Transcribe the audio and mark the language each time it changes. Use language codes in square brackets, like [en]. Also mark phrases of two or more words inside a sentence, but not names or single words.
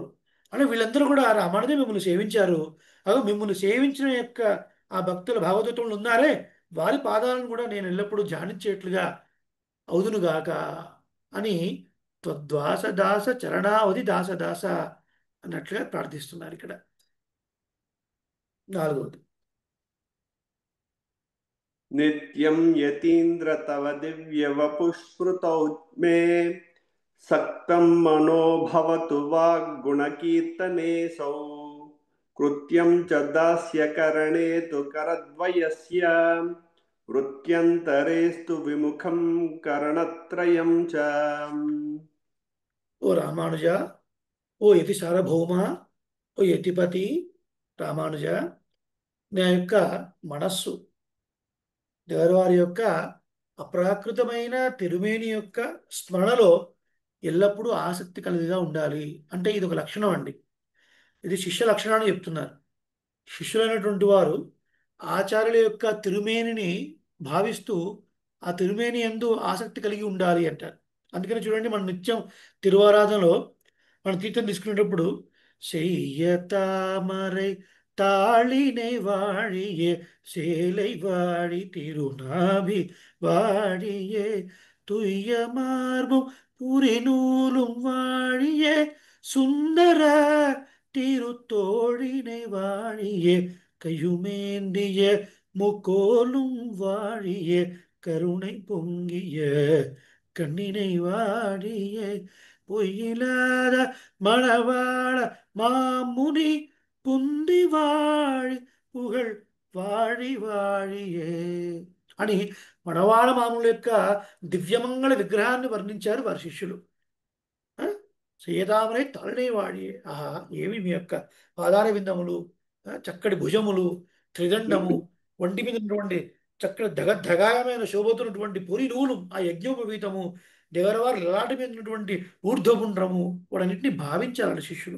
[te] అంటే వీళ్ళందరూ కూడా రామానుజే మిమ్మల్ని సేవించారు. అదో మిమ్మల్ని సేవించిన యొక్క ఆ భక్తుల భాగవతంలో ఉన్నారే వారి పాదాలను కూడా నేను ఎల్లప్పుడూ ధ్యానించేట్లుగా అవుదునుగాక అని [sa] त्वद्वास दास चरणावधि दास दास [te] అన్నట్లుగా ప్రార్థిస్తున్నారు ఇక్కడ. నాలుగవది. [sa] नित्यं यतीन्द्र तव दिव्यवपुष्पृतौ मे सक्तं मनो भवतु वाग्गुणकीर्तनेऽसौ कृत्यं च दास्यकरणे तु करद्वयस्य वृत्यन्तरेस्तु विमुखं करणत्रयं च. [te] ఓ రామానుజ, ఓ యతి సార్వభౌమ, ఓ యతిపతి రామానుజ, నా యొక్క మనస్సు దేవరవారి యొక్క అప్రాకృతమైన తిరుమేని యొక్క స్మరణలో ఎల్లప్పుడూ ఆసక్తి కలిగిగా ఉండాలి. అంటే ఇది ఒక లక్షణం అండి. ఇది శిష్య లక్షణాన్ని చెప్తున్నారు. శిష్యులైనటువంటి వారు ఆచార్యుల యొక్క తిరుమేనిని భావిస్తూ ఆ తిరుమేని యందు ఆసక్తి కలిగి ఉండాలి అంటారు. అందుకని చూడండి, మనం నిత్యం తిరువారాధనలో మనం తీర్థం తీసుకునేటప్పుడు [ta] செய்யத்தாமரை தாளினை வாழியே சேலை வாழி திருநாபி வாழியே துய்ய மார்பும் புரிநூலும் வாழியே சுந்தர திருத்தோழினை வாழியே கையுமேந்திய முக்கோலும் வாழியே கருணை பொங்கிய கண்ணினை வாழியே பொய்யிலாத மணவாள மாமுனி புந்தி வாழி புகழ் வாழி வாழியே [te] అని మనవాళ మామూలు యొక్క దివ్యమంగళ విగ్రహాన్ని వర్ణించారు వారి శిష్యులు. [ta] சீதாமரை தலனேவாடி. [te] ఆహా, ఏమి మీ యొక్క పాదార విందములు, చక్కటి భుజములు, త్రిదండము, ఒంటి మీద ఉన్నటువంటి చక్కటి ధగాయమైన శోభతున్నటువంటి పొరి నూలు, ఆ యజ్ఞోపవీతము, దేవరవారి లలాటి మీద ఉన్నటువంటి ఊర్ధ్వపుండ్రము, వాటన్నిటిని భావించాలి శిష్యులు.